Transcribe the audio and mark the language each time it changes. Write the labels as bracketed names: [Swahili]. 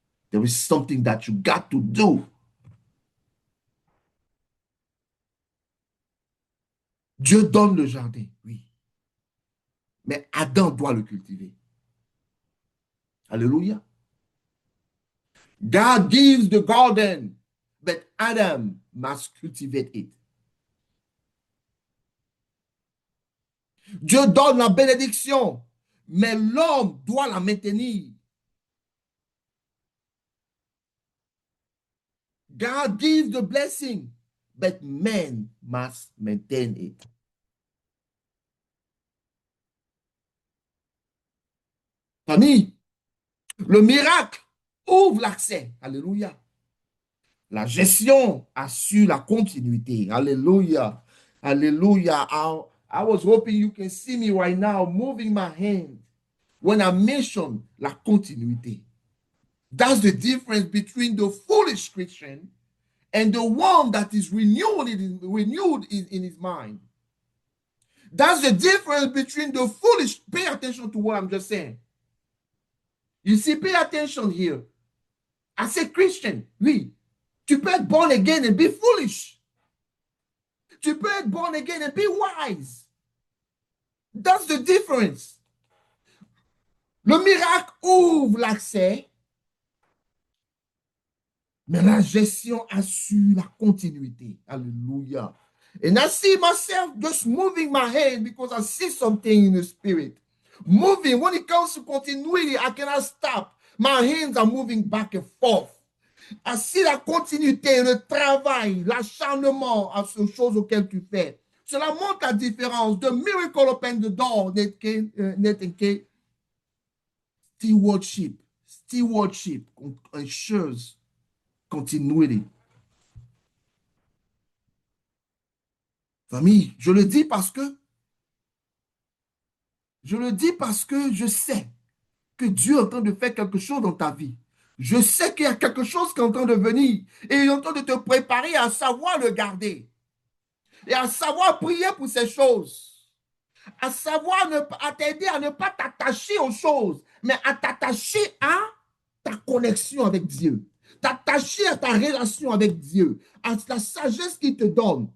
[English] There is something that you got to do. [French] Dieu donne le jardin, oui. Mais Adam doit le cultiver. Alléluia. [English] God gives the garden, but Adam must cultivate it. [French] Dieu donne la bénédiction, mais l'homme doit la maintenir. [English] God gives the blessing, but man must maintain it. [French] Famille, le miracle ouvre l'accès. Alléluia. La gestion assure la continuité. Alléluia. Alléluia. [English] I was hoping you can see me right now moving my hand when I mention la continuité. That's the difference between the foolish Christian and the one that is renewed in his mind. That's the difference between the foolish. Pay attention to what I'm just saying. You see, pay attention here. I say Christian, oui. Tu peux être born again and be foolish. Tu peux être born again and be wise. That's the difference. [French] Le miracle ouvre l'accès, mais la gestion assure la continuité. [English] Hallelujah. And I see myself just moving my hand because I see something in the spirit. Moving. When it comes to continuity, I cannot stop. My hands are moving back and forth. [French] I see la continuité, le travail, l'acharnement à ces choses auxquelles tu fais. Cela montre la différence. [English] The miracle open the door, Nathan Stewardship. Stewardship ensures continuity. [French] Famille, je le dis parce que je sais que Dieu est en train de faire quelque chose dans ta vie. Je sais qu'il y a quelque chose qui est en train de venir et il est en train de te préparer à savoir le garder et à savoir prier pour ces choses, à savoir à t'aider à ne pas t'attacher aux choses, mais à t'attacher à ta connexion avec Dieu, t'attacher à ta relation avec Dieu, à la sagesse qu'il te donne.